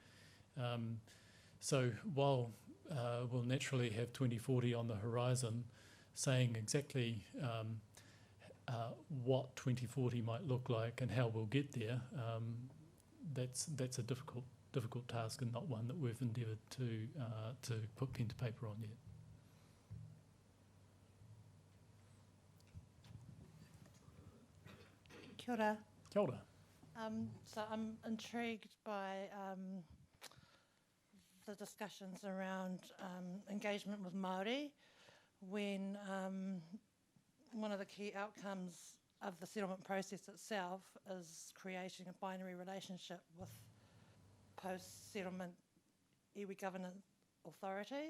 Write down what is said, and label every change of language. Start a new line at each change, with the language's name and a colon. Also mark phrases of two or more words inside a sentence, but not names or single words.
English: So while we'll naturally have 2040 on the horizon, saying exactly what 2040 might look like and how we'll get there, that's a difficult task, and not one that we've endeavoured to put pen to paper on yet.
Māori: Kia ora. Kia ora.
English: So I'm intrigued by the discussions around engagement with Māori when one of the key outcomes of the settlement process itself is creating a binary relationship with post-settlement iwi governance authorities.